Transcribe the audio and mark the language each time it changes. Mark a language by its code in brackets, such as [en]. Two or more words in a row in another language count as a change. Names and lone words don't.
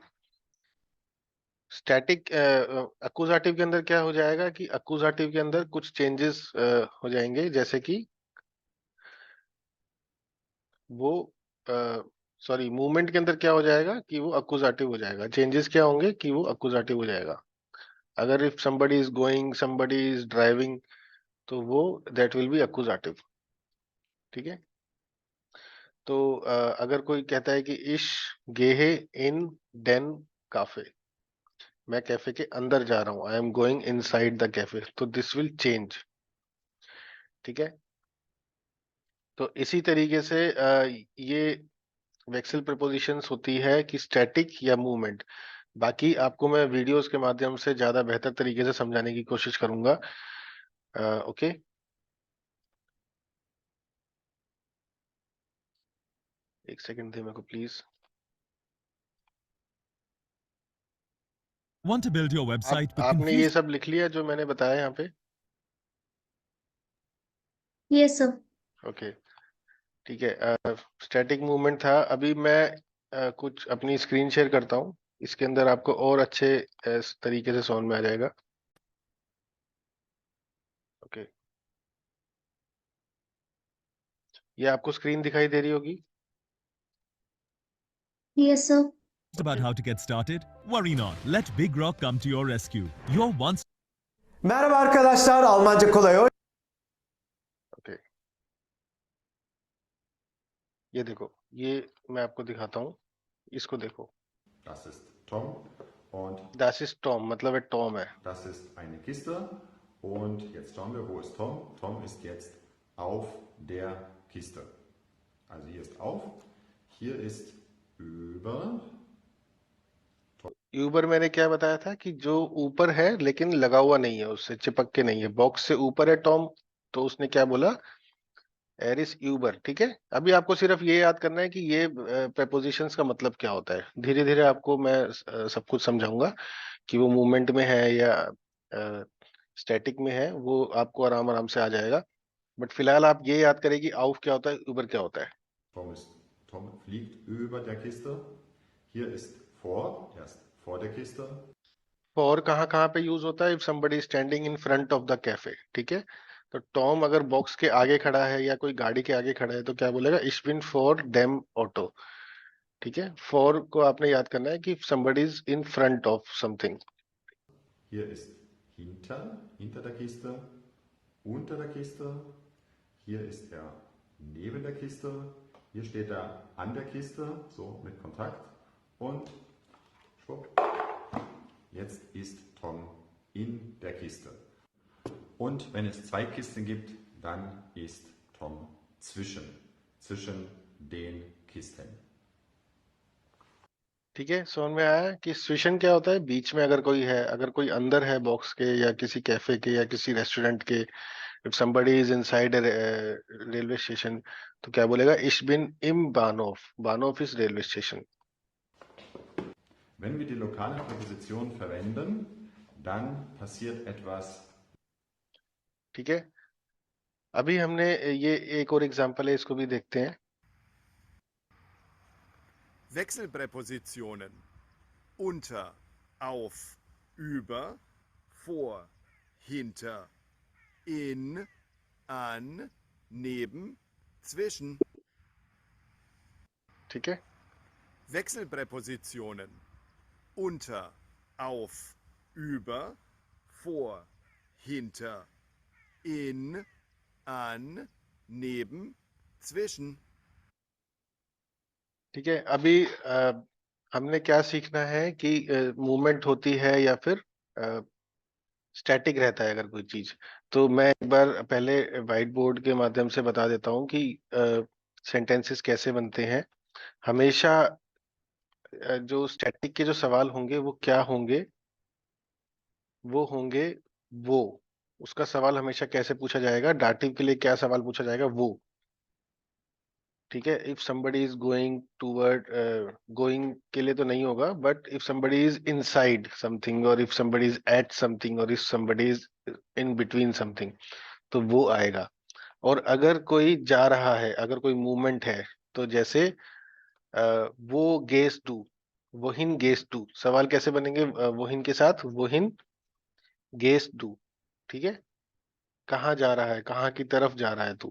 [en] static accusative [hi] के अंदर क्या हो जाएगा कि अक्यूजाटिव के अंदर कुछ चेंजेस हो जाएंगे, जैसे कि वो [en] sorry movement [hi] के अंदर क्या हो जाएगा कि वो अक्यूजाटिव हो जाएगा। चेंजेस क्या होंगे कि वो अक्यूजाटिव हो जाएगा। [en] अगर if somebody is going, somebody is driving, [hi] तो वो [en] that will be accusative, [hi] ठीक है। तो अगर कोई कहता है कि [de] ich gehe in den Café, [hi] मैं कैफे के अंदर जा रहा हूं, [en] I am going inside the cafe, [hi] तो [en] this will change, [hi] ठीक है। तो इसी तरीके से ये [de] Wechsel Präpositionen [hi] होती है कि स्टैटिक या मूवमेंट। बाकी आपको मैं वीडियोस के माध्यम से ज्यादा बेहतर तरीके से समझाने की कोशिश करूंगा। ओके, एक सेकंड दे मेरे को प्लीज। [en] Want to build your [hi] आप [en] website but [hi] आपने ये [en] confused? [hi] सब लिख लिया जो मैंने बताया यहाँ पे? [en] yes sir. [hi] ओके, ठीक है। [en] static movement [hi] था। अभी मैं कुछ अपनी [en] screen share [hi] करता हूँ, इसके अंदर आपको और अच्छे तरीके से समझ में आ जाएगा। ओके, ये आपको स्क्रीन दिखाई दे रही होगी? [en] yes sir. About how to get started? Worry not. Let Big Rock come to your rescue. Your one [tr] Merhaba arkadaşlar, Almanca kolay. [hi] ओके, ये देखो, ये मैं आपको दिखाता हूँ, इसको देखो। [de] Das ist Tom und [en] that is Tom, [hi] मतलब है टॉम है। [de] das ist eine Kiste. Und jetzt schauen wir, wo ist Tom? Tom ist jetzt auf der Kiste. Also hier ist auf, hier ist über. [hi] ऊपर मैंने क्या बताया था कि जो ऊपर है लेकिन लगा हुआ नहीं है, उससे चिपक के नहीं है, बॉक्स से ऊपर है टॉम, तो उसने क्या बोला? [de] er ist über, [hi] ठीक है। अभी आपको सिर्फ ये याद करना है कि ये प्रेपोजिशंस का मतलब क्या होता है। धीरे धीरे आपको मैं सब कुछ समझाऊंगा कि वो मूवमेंट में है या स्टैटिक में है, वो आपको आराम आराम से आ जाएगा। बट फिलहाल आप ये याद करें कि आउफ क्या होता है, ऊबर क्या होता है। [de] Tom fliegt über der Kiste. Hier ist vor, er ist vor der Kiste. [hi] और कहाँ कहाँ पे यूज होता है? [en] if somebody standing in front of the cafe, [hi] ठीक है। तो टॉम अगर बॉक्स के आगे खड़ा है या कोई गाड़ी के आगे खड़ा है तो क्या बोलेगा? [de] ich bin vor dem Auto, [hi] ठीक है। फॉर को आपने याद करना है कि [en] somebody is in front of something. [de] Hier ist hinter, hinter der Kiste, unter der Kiste. Hier ist er neben der Kiste. Hier steht er an der Kiste, so mit Kontakt. Und schwupp, jetzt ist Tom in der Kiste. Und wenn es zwei Kisten gibt, dann ist Tom zwischen den Kisten. [hi] ठीक है, समझ में आया कि स्विशन क्या होता है? बीच में अगर कोई है, अगर कोई अंदर है बॉक्स के या किसी कैफे के या किसी रेस्टोरेंट के, [en] if somebody is inside a railway station, [hi] तो क्या बोलेगा? [de] Ich bin im Bahnhof. [en] Bahnhof is railway station. [de] Wenn wir die lokale Präposition verwenden, dann passiert etwas. [hi] ठीक है, अभी हमने ये एक और एग्जांपल है, इसको भी देखते हैं। [de] Wechselpräpositionen unter, auf, über, vor, hinter, in, an, neben, zwischen. [hi] ठीक है, [de] Wechselpräpositionen unter, auf, über, vor, hinter, in, an, neben, zwischen. [hi] ठीक है, अभी हमने क्या सीखना है कि मूवमेंट होती है या फिर स्टैटिक रहता है अगर कोई चीज। तो मैं एक बार पहले [en] white board [hi] के माध्यम से बता देता हूँ कि सेंटेंसेस कैसे बनते हैं। हमेशा जो स्टैटिक के जो सवाल होंगे वो क्या होंगे? वो होंगे वो। उसका सवाल हमेशा कैसे पूछा जाएगा? डाटिव के लिए क्या सवाल पूछा जाएगा? वो। ठीक है, [en] if somebody is going toward, [hi] गोइंग के लिए तो नहीं होगा, [en] but if somebody is inside something और if somebody is at something और if somebody is in between something, [hi] तो वो आएगा। और अगर कोई जा रहा है, अगर कोई मूवमेंट है, तो जैसे वो [de] gehst du, wohin gehst du, [hi] सवाल कैसे बनेंगे वोहिन के साथ? [de] wohin gehst du. [hi] ठीक है, कहाँ जा रहा है, कहाँ की तरफ जा रहा है तू?